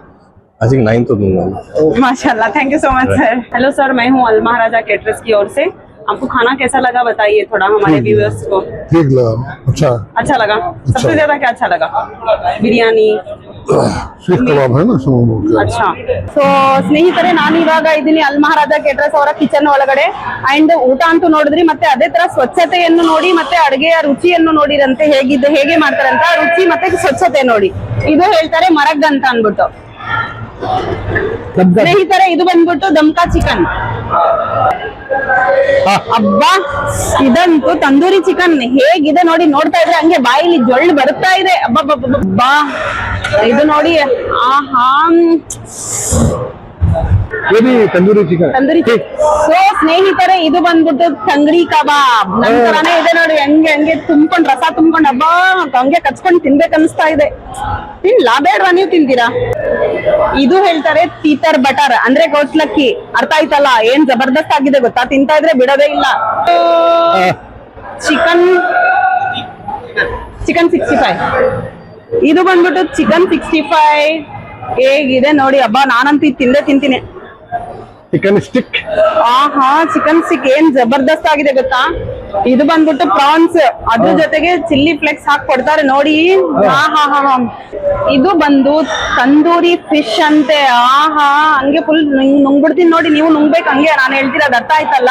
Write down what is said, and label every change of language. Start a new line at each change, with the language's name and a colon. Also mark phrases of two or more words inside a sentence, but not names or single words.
English: I think
Hindi: 9 तो दूंगा। माशाल्लाह,
English: thank you so much
Hindi: सर। हेलो सर, मैं हूँ अल महाराजा कैटरस की ओर से। आपको खाना कैसा लगा बताइए थोड़ा हमारे व्यूअर्स को। ठीक लगा, अच्छा लगा? सबसे ज्यादा क्या अच्छा लगा? ಬಿರಿಯಾನಿ, सीख कबाब है ना। अच्छा,
Kannada: ಸೊ ಸ್ನೇಹಿತರೆ, ನಾನು ಇವಾಗ ಇದ್ದೀನಿ ಅಲ್ ಮಹಾರಾಜ ಕೇಟರರ್ಸ್ ಅವರ ಕಿಚನ್ ಒಳಗಡೆ. ಅಂಡ್ ಊಟ ಅಂತೂ ನೋಡಿದ್ರಿ, ಮತ್ತೆ ಅದೇ ತರ ಸ್ವಚ್ಛತೆಯನ್ನು ನೋಡಿ, ಮತ್ತೆ ಅಡುಗೆಯ ರುಚಿಯನ್ನು ನೋಡಿರಂತೆ ಹೇಗೆ ಮಾಡ್ತಾರಂತ. ರುಚಿ ಮತ್ತೆ ಸ್ವಚ್ಛತೆ ನೋಡಿ. ಇದು ಹೇಳ್ತಾರೆ ಮರಗ್ ಅಂತ ಅನ್ಬಿಟ್ಟು. ಸ್ನೇಹಿತರೆ, ಇದು ಬಂದ್ಬಿಟ್ಟು ದಮ್ಕಾ ಚಿಕನ್. ಅಬ್ಬಾ, ಇದಂತೂ ತಂದೂರಿ ಚಿಕನ್ ಹೇಗಿದೆ ನೋಡಿ. ನೋಡ್ತಾ ಇದ್ರೆ ಹಂಗೆ ಬಾಯಿಲಿ ಜೊಳ್ಳು ಬರ್ತಾ ಇದೆ. ಅಬ್ಬಾ, ಇದು ನೋಡಿ. ಆಹಾ, तंदूरी चिकन। ತಂದೂರಿ. ಸೊ ಸ್ನೇಹಿತರೆ, ಇದು ಬಂದ್ಬಿಟ್ಟು ತಂಗಡಿ ಕಬಾಬ್ ನಂತರನೇ ಇದೆ ನೋಡಿ. ಹಂಗೆ ತುಂಬ್ಕೊಂಡ್ ರಸ ತುಂಬ್ಕೊಂಡ್ ಹಬ್ಬ ಹಂಗೆ ಕಚ್ಕೊಂಡ್ ತಿನ್ಬೇಕು ಅನಿಸ್ತಾ ಇದೆ. ತಿನ್ಲಾ ಬೇಡ್ವಾ? ನೀವು ತಿಂತೀರಾ? ಇದು ಹೇಳ್ತಾರೆ ತೀತರ್ ಬಟರ್, ಅಂದ್ರೆ ಗೋಸ್ಲಕ್ಕಿ. ಅರ್ಥ ಆಯ್ತಲ್ಲ? ಏನ್ ಜಬರ್ದಸ್ತ್ ಆಗಿದೆ ಗೊತ್ತಾ? ತಿಂತಾ ಇದ್ರೆ ಬಿಡೋದೇ ಇಲ್ಲ. ಚಿಕನ್ 65. ಇದು ಬಂದ್ಬಿಟ್ಟು ಚಿಕನ್ 65 ಹೇಗಿದೆ ನೋಡಿ. ಹಬ್ಬ, ನಾನಂತೂ ಇದು ತಿಂತೀನಿ. चिकन स्टिक। ಆಹಾ, ಚಿಕನ್ ಸ್ಟಿಕ್ ಏನ್ ಜಬರ್ದಸ್ತ್ ಆಗಿದೆ ಗೊತ್ತಾ? ಇದು ಬಂದ್ಬಿಟ್ಟು ಪ್ರಾನ್ಸ್, ಅದ್ರ ಜೊತೆಗೆ
English: chilli flakes
Kannada: ಹಾಕಿ ಕೊಡ್ತಾರೆ ನೋಡಿ. ಇದು ಬಂದು ತಂದೂರಿ ಫಿಶ್ ಅಂತೆ. ಆಹಾ, ಹಂಗೆ ಫುಲ್ ನುಂಗ್ಬಿಡ್ತೀನಿ ನೋಡಿ. ನೀವು ನುಂಗ್ಬೇಕು ಹಂಗೆ, ನಾನು ಹೇಳ್ತಿರೋದು ಅರ್ಥ ಆಯ್ತಲ್ಲ?